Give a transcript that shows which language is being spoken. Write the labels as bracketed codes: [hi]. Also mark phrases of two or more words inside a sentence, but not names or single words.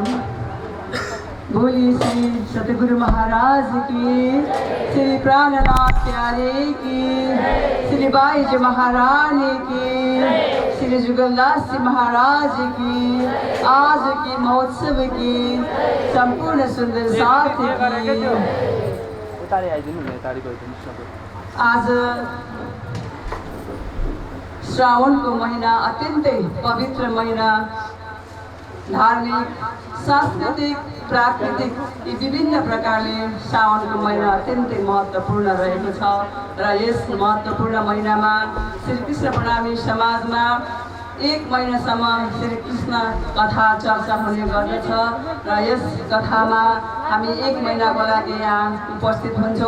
[hi] बोलिए श्री सतगुरु महाराज की, श्री प्राणनाथ प्यारे की, श्री बाईजी महारानी की, श्री जुगलदास जी महाराज की, आज की महोत्सव की संपूर्ण सुंदर साथ की। [ne] आज श्रावण को महीना अत्यंत पवित्र महीना, धार्मिक सांस्कृतिक प्राकृतिक यी विभिन्न प्रकारले श्रावणको महिना अत्यन्तै महत्त्वपूर्ण रहेको छ र यस महत्त्वपूर्ण महिनामा श्री कृष्ण प्रणामी समाजमा एक महिनासम्म श्री कृष्ण कथा चर्चा हुने गर्दछ र यस कथामा हामी एक महिनाको लागि यहाँ उपस्थित हुन्छौँ।